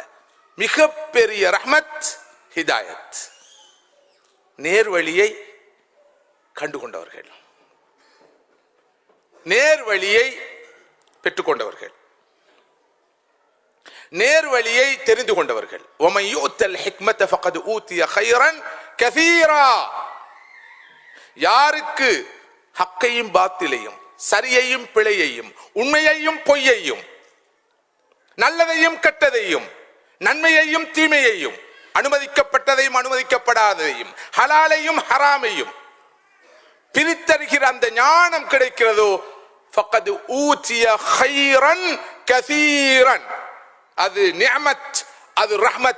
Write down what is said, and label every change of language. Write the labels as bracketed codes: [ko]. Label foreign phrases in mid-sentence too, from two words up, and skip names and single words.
[ta] மிகப்பெரிய ரஹ்மத் ஹிதாயத், நேர்வழியை கண்டுகொண்டவர்கள், நேர்வழியை பெற்றுக்கொண்டவர்கள், நேர்வழியை தெரிந்து கொண்டவர்கள். [ar] وَمَنْ يُؤْتَ الْحِكْمَةَ فَقَدْ أُوتِيَ خَيْرًا كَثِيرًا. [ta] யாருக்கு ஹக்கையும் பாத்திலையும், சரியையும் பிழையையும், உண்மையையும் பொய்யையும், நல்லதையும் கெட்டதையும், நன்மையையும் தீமையையும், அனுமதிக்கப்பட்டதையும் அனுமதிக்கப்படாததையும், ஹலாலையும் ஹராமையும் பிரித்தறிகிற அந்த ஞானம் கிடைக்கிறதோ [ar] فقد أوتي خيرا كثيرا, [ta] அது நிஅமத், அது ரஹ்மத்.